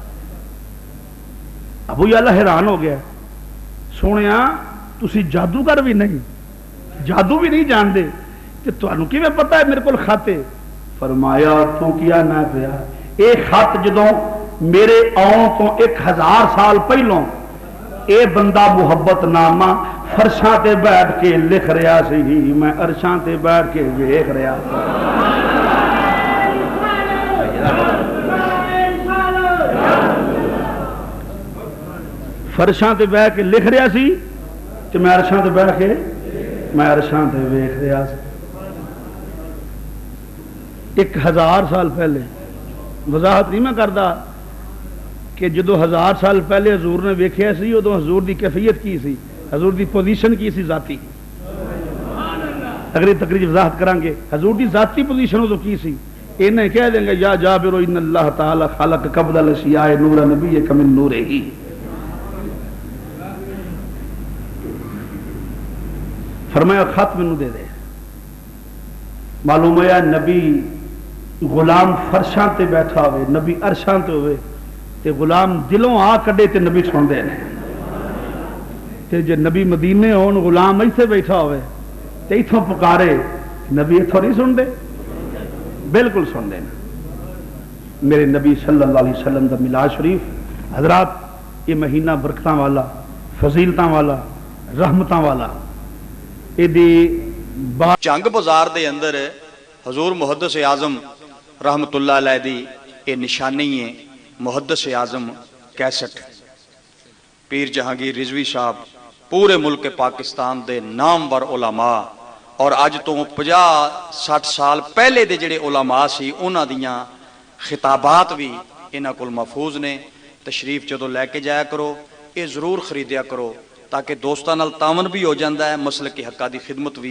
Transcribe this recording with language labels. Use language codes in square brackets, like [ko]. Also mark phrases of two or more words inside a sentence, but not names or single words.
[pa] ابو یعلا حیران ہو گیا, سونیا تسی جادوگر بھی نہیں, جادو بھی نہیں جانتے کہ تانوں کیویں پتہ ہے میرے کول خط ہے؟ فرمایا تو کیا نہ پیا اے خط جدوں میرے آن تو 1000 سال پہلوں اے بندہ محبت نامہ فرشاں تے بیٹھ کے لکھ رہا سی, میں عرشاں تے بیٹھ کے ویکھ رہا سی. فرشاں تے بیٹھ کے لکھ رہا سی کہ میں عرشاں تے بیٹھ کے میں عرشاں تے ویکھ رہا سی. 1000 سال پہلے وضاحت نہیں میں کردا کہ جدو 1000 سال پہلے حضور نے ویکھیا سی ادو حضور دی کیفیت کی سی, حضور دی پوزیشن کی سی ذاتی. اگلی تقریر وضاحت کریں گے حضور دی ذاتی پوزیشن ادو کی سی. [ur] انہیں کہہ دیں گے [ar] یا جابر ان اللہ تعالی خلق قبل الاشیاء نور نبی کمن نور ہی. [pa] فرمایا خط مینوں دے دے. معلوم ہے نبی غلام فرشاں تے بیٹھا ہوئے, نبی عرشاں تے ہوئے تے غلام دلوں آ کڈے تے نبی سن دے نے. تے جے نبی مدینے ہون غلام ایتھے بیٹھا ہوئے تے ایتھوں پکارے نبی ایتھوں نہیں سن دے؟ بالکل سن دے. میرے نبی [ar] صلی اللہ علیہ وسلم [pa] دا میلاد شریف حضرات یہ مہینہ برکتاں والا, فضیلتاں والا, رحمتاں والا. جنگ بازار دے اندر حضور محدث اعظم [ar] رحمت اللہ علیہ [pa] دی یہ نشانی ہے. محدث اعظم کیسٹ پیر جہانگیر رضوی صاحب پورے ملک پاکستان دے نامور علماء اور اج تو 50-60 سال پہلے دے جڑے علماء سی انہاں دیاں خطابات بھی انہاں کول محفوظ نے. تشریف جدو لے کے جایا کرو یہ ضرور خریدیا کرو تاکہ دوستاں نال تعاون بھی ہو جاندہ ہے, مسلک حقہ دی خدمت بھی